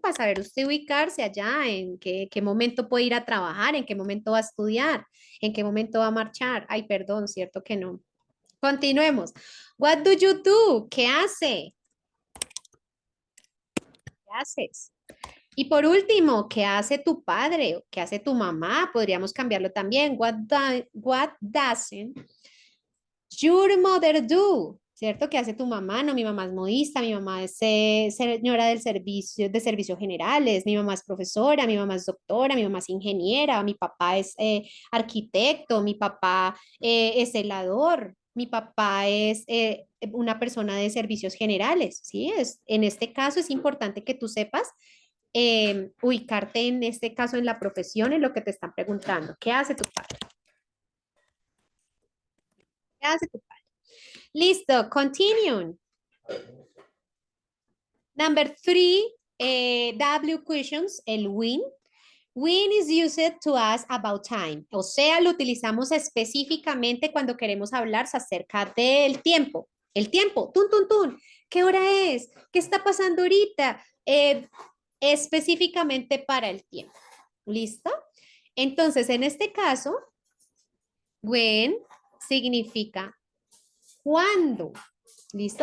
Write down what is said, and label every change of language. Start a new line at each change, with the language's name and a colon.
Spanish: Para saber usted ubicarse allá, en qué momento puede ir a trabajar, en qué momento va a estudiar, en qué momento va a marchar. Ay, perdón, cierto que no. Continuemos.
English: What do you do?
Spanish: ¿Qué hace? ¿Qué haces? Y por último, ¿qué hace tu padre? ¿Qué hace tu mamá? Podríamos cambiarlo también.
English: What doesn't your mother do?
Spanish: ¿Cierto? ¿Qué hace tu mamá? No, mi mamá es modista, mi mamá es señora del servicio, de servicios generales, mi mamá es profesora, mi mamá es doctora, mi mamá es ingeniera, mi papá es arquitecto, mi papá es celador, mi papá es una persona de servicios generales, ¿sí? En este caso es importante que tú sepas ubicarte en este caso en la profesión, en lo que te están preguntando. ¿Qué hace tu padre? ¿Qué hace tu padre? Listo, continue.
English: Number three, W questions, el when. When is used to ask about time.
Spanish: O sea, lo utilizamos específicamente cuando queremos hablar acerca del tiempo. El tiempo, tun, tun, tun. ¿Qué hora es? ¿Qué está pasando ahorita? Específicamente para el tiempo. ¿Listo? Entonces, en este caso, when significa cuándo. ¿Listo?